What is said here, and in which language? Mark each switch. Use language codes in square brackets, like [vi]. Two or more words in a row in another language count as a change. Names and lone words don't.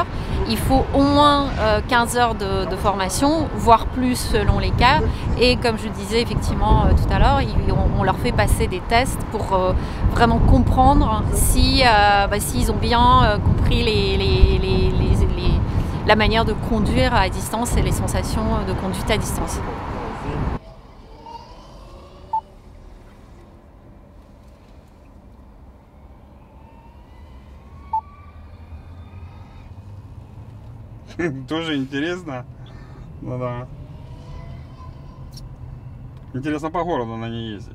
[fr] Il faut au moins 15 heures de formation, voire plus selon les cas. Et comme je disais effectivement tout à l'heure, on leur fait passer des tests pour vraiment comprendre s'ils ont bien compris la manière de conduire à distance et les sensations de conduite à distance. [ru] Тоже интересно. Ну да. Интересно по городу на ней ездить.